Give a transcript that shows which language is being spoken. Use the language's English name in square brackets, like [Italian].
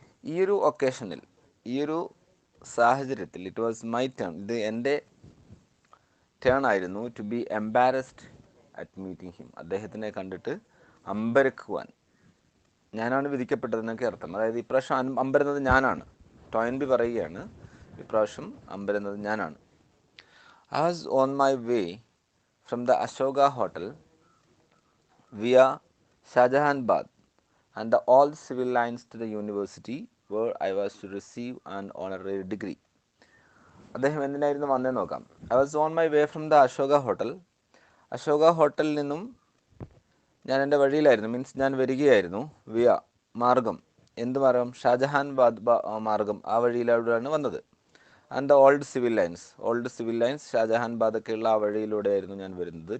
[Malayalam] ഈ ഒരു ഒക്കേഷനിൽ, ഈ ഒരു സാഹചര്യത്തിൽ, [English] it was my turn, [Malayalam] ഇത് എൻ്റെ ടേൺ ആയിരുന്നു, [English] to be embarrassed at meeting him, [Malayalam] അദ്ദേഹത്തിനെ കണ്ടിട്ട് അമ്പരക്കുവാൻ. ഞാനാണ് വിധിക്കപ്പെട്ടതെന്നൊക്കെ അർത്ഥം. അതായത് ഇപ്രാവശ്യം അമ്പരുന്നത് ഞാനാണ്. ടോയിൻബി പറയുകയാണ്, ഇപ്രാവശ്യം അമ്പരുന്നത് ഞാനാണ്. [English] I was on my way from the Ashoka Hotel via Shahjahanabad and the all civil lines to the university where I was to receive an honorary degree. [Malayalam] അദ്ദേഹം എന്തിനായിരുന്നു വന്നതെന്ന് നോക്കാം. [English] I was on my way from the Ashoka Hotel. [Malayalam] Ashoka ഹോട്ടലിൽ നിന്നും ഞാൻ എൻ്റെ വഴിയിലായിരുന്നു, means ഞാൻ വരികയായിരുന്നു. വിയ മാർഗം, എന്ത് മാർഗം? ഷാജഹാൻബാദ് മാർഗം, ആ വഴിയിലൂടെയാണ് വന്നത്. [English] and the old Civil Lines [Malayalam] ഷാജഹാൻബാദൊക്കെയുള്ള ആ വഴിയിലൂടെയായിരുന്നു ഞാൻ വരുന്നത്.